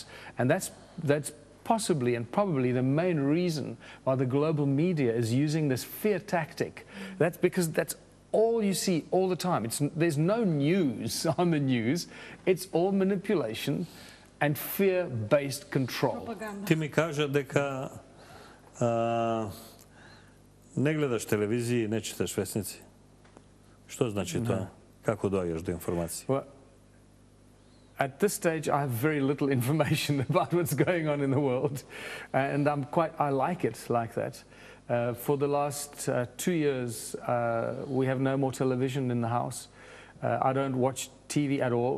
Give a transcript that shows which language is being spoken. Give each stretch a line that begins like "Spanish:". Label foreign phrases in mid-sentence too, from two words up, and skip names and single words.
English: And that's possibly and probably the main reason why the global media is using this fear tactic. That's because that's all you see all the time. There's no news on the news. It's all manipulation and fear-based control.
Macedonian: Ти ми кажа дека не гледаш телевизија и не читаш вестници. Што значи тоа? Како доаѓаш до информации?
English: Well, at this stage, I have very little information about what's going on in the world, and I like it like that. For the last 2 years, we have no more television in the house. I don't watch TV at all.